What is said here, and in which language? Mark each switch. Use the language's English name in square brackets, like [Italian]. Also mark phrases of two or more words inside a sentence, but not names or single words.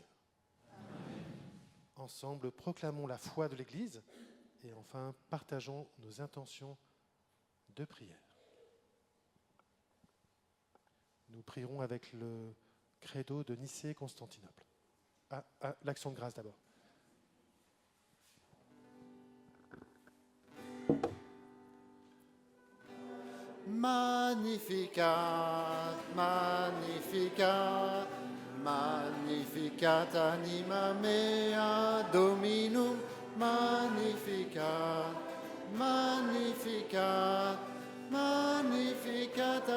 [French] Ensemble, proclamons la foi de l'Église et enfin partageons nos intentions de prière. Nous prierons avec le credo de Nicée-Constantinople. L'action de grâce d'abord. [Latin] Magnificat, Magnificat, Magnificat anima mea Dominum, Magnificat, Magnificat, Magnificat